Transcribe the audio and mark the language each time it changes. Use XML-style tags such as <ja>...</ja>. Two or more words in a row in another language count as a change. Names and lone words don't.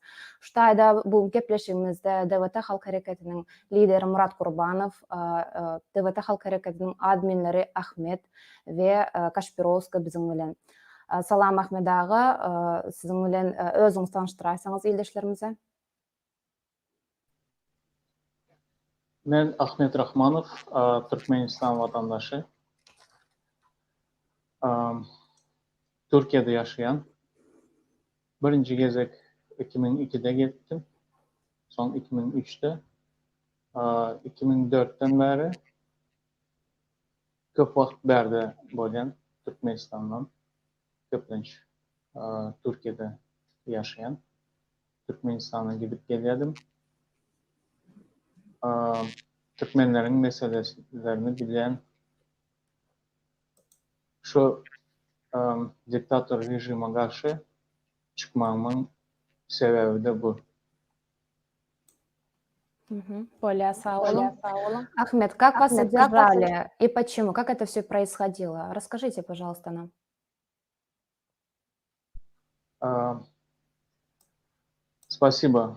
<tk>Şu taýda bu gepleşigimizde DWT Halk Hareketiniň lideri Murat Gurbanow, DWT Halk Hareketiniň adminleri Ahmet we Kaşpirovski biziň bilen. Salam Ahmet ağa, siziň bilen özüňizi tanıştyraýsaňyz ildeşlerimize. Men Ahmet Rahmanov, Türkmenistan vatandaşı.</tk> <tr>Türkiye'de yaşayan. Birinci gezek 2002'de gittim. Son 2003'te. 2004'ten beri</tr> <tk>köp wagt berde bolýan Türkmenistandan.</tk> <tr>Köplenç Türkiye'de yaşayan. Türkmenistan'a gidip geliyordum. Türkmenlerin meselelerini bilen, şu diktatör rejime karşı çıkmamın sebebi de bu. Более сау olun.</tr> <ru>Ахмед, как вас задержали и почему? Как это все происходило? Расскажите, пожалуйста, нам. Спасибо.</ru>